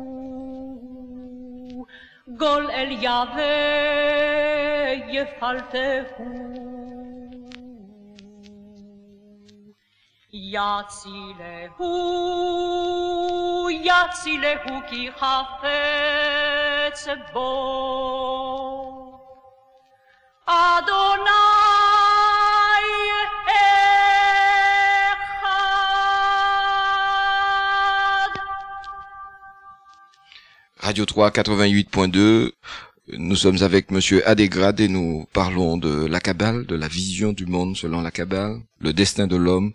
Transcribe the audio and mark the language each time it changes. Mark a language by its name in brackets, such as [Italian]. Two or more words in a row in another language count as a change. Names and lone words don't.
[Hebrew] גול אל יהווה יפלטהו יצילהו כי חפץ בו אדוני [French] Radio 3 88.2, nous sommes avec Monsieur Adégrade et nous parlons de la Kabbale, de la vision du monde selon la Kabbale, le destin de l'homme.